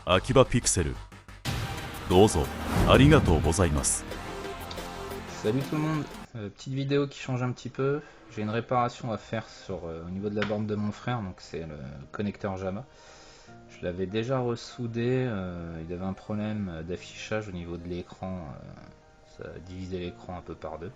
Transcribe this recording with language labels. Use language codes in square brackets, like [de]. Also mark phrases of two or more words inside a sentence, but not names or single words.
[ja] 秋葉ピクセル。どうぞありがとうございます。 [fr] Salut tout le monde, petite vidéo qui change un petit peu. J'ai une réparation à faire au niveau de la borne de mon frère, donc c'est le connecteur JAMA. Je l'avais déjà ressoudé, il avait un problème d'affichage au niveau de l'écran, ça divisait l'écran un peu par deux.